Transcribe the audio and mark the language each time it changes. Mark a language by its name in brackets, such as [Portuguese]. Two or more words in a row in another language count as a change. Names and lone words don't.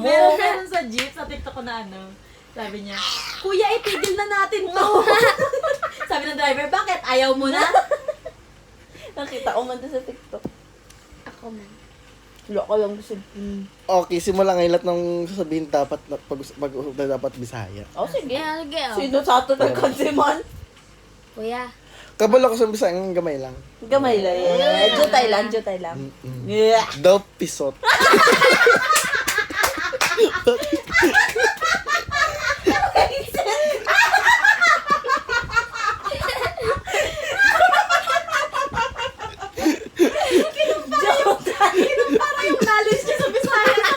[Filipino] Meron sa jeep, sa TikTok ko na ano. Sabi niya, Kuya, itigil na natin to. Sabi ng driver, bakit? Ayaw mo na? Nakita ko man doon sa TikTok. Ako man. Loko lang gusto. Okay, simula ngayon lahat ng sasabihin dapat pag-usap na dapat Bisaya. Oh, sige. Yeah, sige. Oh. [Cebuano] Sino sa ato nagkansiman? Kuya. Kabalo ko sa Bisaya, ang gamay lang. Gamay lang. Jutay lang, jutay lang. Yeah. Daw pisot. [Filipino] Para yung knowledge niya sa Bisaya.